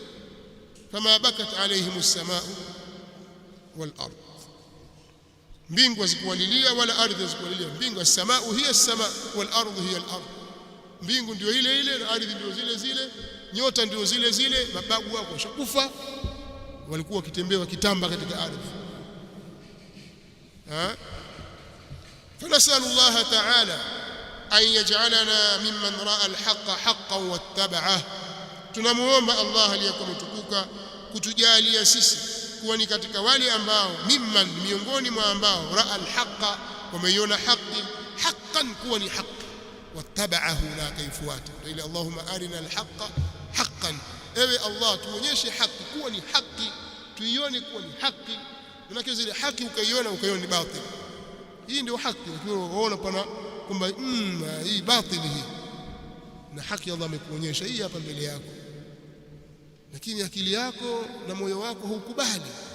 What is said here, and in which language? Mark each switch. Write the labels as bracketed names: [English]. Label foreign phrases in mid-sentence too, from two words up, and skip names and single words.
[Arabic] كما بكت عليهم السماء والأرض [Swahili] mbingu hazikuwalilia wala ardhi hazikuwalilia mbingu [Arabic] السماء هي السماء والأرض هي الأرض [Swahili] mbingu ndio ile na ardhi ndio zile nyota ndio zile mababu wako washakufa walikuwa wakitembea wakitamba katika ardhi [Arabic] فنسأل الله تعالى أن يجعلنا ممن رأى الحق حقا واتبعه [Swahili] tunamuomba Allah aliyekuwa mtukuka kutujalia sisi kuwa ni katika wale ambao mimman miongoni mwa ambao [Arabic] رأى الحق [Swahili] wameiona haki haqqan kuwa ni haki wattaba'ahu na kaifuata ila [Arabic] اللهم أرنا الحق حقا [Swahili] ewe Allah tuonyeshe haki kuwa ni haki tuione kuwa ni haki manake zile haki ukaiona ni batil hii ndio haki unaona pana kwamba hii batili hii na haki Allah amekuonyesha hii hapa mbele yako lakini akili yako na moyo wako hukubali